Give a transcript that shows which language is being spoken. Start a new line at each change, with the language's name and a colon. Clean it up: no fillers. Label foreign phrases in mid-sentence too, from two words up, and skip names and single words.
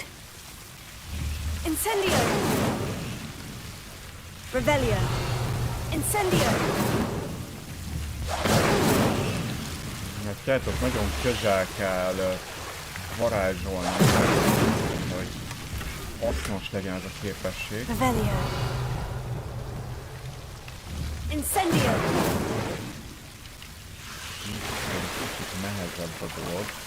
Hungarian: Incendio. Revelio. Incendio. Mert tudjátok, nagyon közel kell varázsolni, hogy hasznos legyen ez a képesség. Revelio. Incendio. Kicsit nehezebb a dolog.